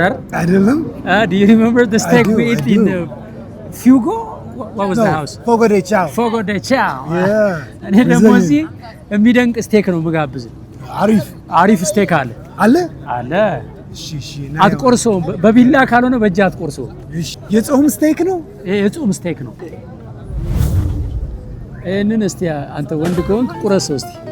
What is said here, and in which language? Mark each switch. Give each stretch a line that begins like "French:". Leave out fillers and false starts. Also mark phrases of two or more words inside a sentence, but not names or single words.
Amharic: አይደለም?
English: Do you remember the steak we ate in Fugo? What was the house? Fogo de Chao. Fogo de Chao.
Amharic: እኔ ደግሞ እዚህ የሚደንቅ ስቴክ ነው የምጋብዝ። አሪፍ ስቴክ አለ አለ። እሺ አትቆርሰውም፣ በቢላ ካልሆነ በእጅ አትቆርሰውም። የጾም ስቴክ ነው። የጾም ስቴክ ነው። ይህንን እስቲ አንተ ወንድ ከሆንክ ቁረሰው እስቲ።